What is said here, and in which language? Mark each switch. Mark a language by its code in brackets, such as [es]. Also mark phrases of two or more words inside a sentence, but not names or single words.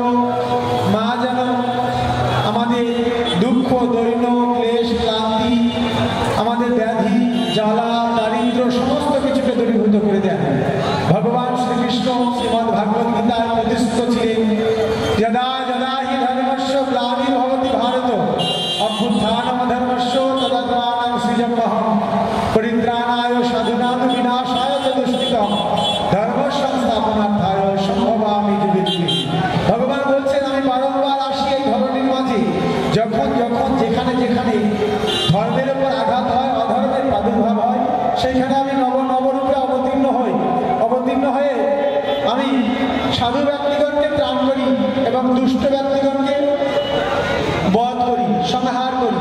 [bn] মা যেন আমাদের দুঃখ, দৈন্য, ক্লেশ, ক্লান্তি, আমাদের ব্যাধি, জ্বালা, দারিদ্র সমস্ত কিছুকে দূরীভূত করে দেন। ভগবান শ্রীকৃষ্ণ শ্রীমদ্ ভাগবত গীতায় প্রতিষ্ঠিত ছিলেন, [sa] যদা যদা হি ধর্মস্য গ্লানির্ভবতি ভারত অভ্যুত্থানম ধর্মস্য তদাত্মানং সৃজম্যহম পরিত্রাণায় সাধুনাং বিনাশায় চ দুষ্কৃতম ধর্ম সংস্থাপনার্থায় সম্ভবামি যুগে যুগে। [bn] ভগবান বলছেন, আমি বারংবার আসি এই ধরনের মাঝে। যখন যখন যেখানে যেখানে ধর্মের উপর আঘাত হয়, অধর্মের প্রাদুর্ভাব হয়, সেখানে আমি নবরূপে অবতীর্ণ হয়ে আমি সাধু ব্যক্তিগণকে ত্রাণ করি এবং দুষ্ট ব্যক্তিগণকে বধ করি, সংহার করি।